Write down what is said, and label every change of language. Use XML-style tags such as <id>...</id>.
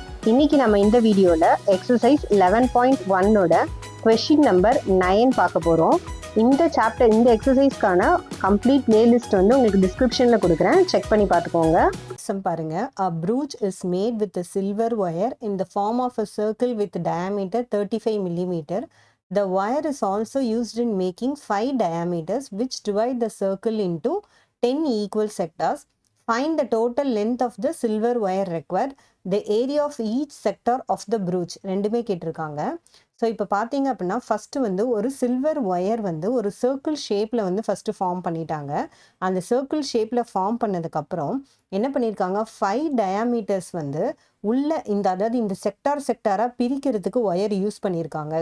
<ta>இன்னைக்கு நம்ம இந்த வீடியோல எக்ஸசைஸ் 11.1 ஓட கொஸ்டின் நம்பர் 9 பார்க்க போறோம். இந்த சாப்டர் இந்த எக்ஸசைஸ்க்கான கம்ப்ளீட் பிளேலிஸ்ட் வந்து உங்களுக்கு டிஸ்கிரிப்ஷன்ல கொடுக்குறேன், செக் பண்ணி பார்த்துக்கோங்க. பாருங்க,</ta> <en>a brooch is made with a silver wire in the form of a circle with diameter 35 mm. The wire is also used in making 5 diameters which divide the circle into 10 equal sectors. Find the total length of the silver wire required. The area of each sector of the brooch.</en> <ta>ரெண்டுமே கேட்டிருக்காங்க. So இப்போ பார்த்தீங்க அப்படின்னா first வந்து ஒரு silver wire வந்து ஒரு circle ஷேப்பில் வந்து ஃபஸ்ட்டு ஃபார்ம் பண்ணிட்டாங்க. அந்த சர்க்கிள் ஷேப்பில் ஃபார்ம் பண்ணதுக்கப்புறம் என்ன பண்ணியிருக்காங்க, 5 டயாமீட்டர்ஸ் வந்து உள்ள அதாவது இந்த செக்டாராக பிரிக்கிறதுக்கு ஒயர் யூஸ் பண்ணியிருக்காங்க.</ta>